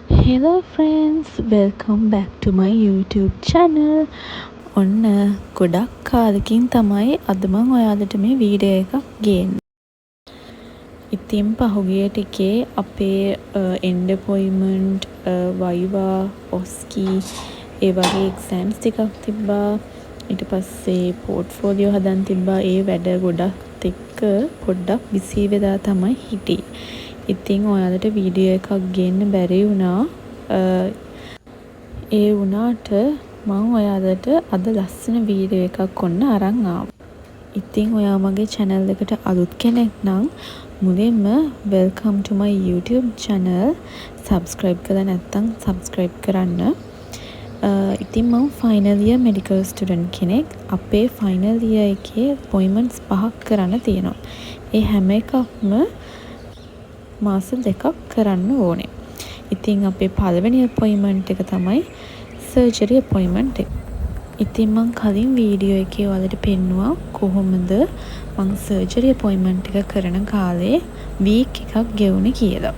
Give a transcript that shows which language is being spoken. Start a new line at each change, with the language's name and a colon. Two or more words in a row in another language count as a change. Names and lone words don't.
English: Hello friends, welcome back to my YouTube channel.
Sinhala: ඔන්න ගොඩක් කාලෙකින් තමයි අද මම ඔයාලට මේ වීඩියෝ එකක් ගේන්නේ. ඉතින් පහුගිය ටිකේ අපේ
English: end appointment,
Sinhala: viva, OSCE ඒ වගේ exams ටිකක් තිබ්බා. ඊට පස්සේ portfolio හදන් තිබ්බා. ඒ වැඩ ගොඩක් එක්ක පොඩ්ඩක් busy වෙලා තමයි හිටියේ. ඉතින් ඔයාලට වීඩියෝ එකක් ගේන්න බැරි වුණා. ඒ වුණාට මම ඔයාලට අද ලස්සන වීඩියෝ එකක් ඔන්න අරන් ආවා. ඉතින් ඔයා මගේ channel එකට අලුත් කෙනෙක් නම් මුලින්ම
English: welcome to my YouTube channel.
Sinhala: subscribe කරලා නැත්නම් subscribe කරන්න. ඉතින් මම
English: final year medical student
Sinhala: කෙනෙක්. අපේ
English: final year
Sinhala: එකේ appointments 5ක් කරන්න තියෙනවා. ඒ හැම එකක්ම මාස 2ක් කරන්න ඕනේ. ඉතින් අපේ පළවෙනි අපොයින්ට්මන්ට් එක තමයි
English: surgery appointment
Sinhala: එක. ඉතින් මම කලින් වීඩියෝ එකේ ඔයාලට පෙන්නුවා කොහොමද මම
English: surgery appointment
Sinhala: එක කරන කාලේ වීක් එකක් ගෙවුනේ කියලා.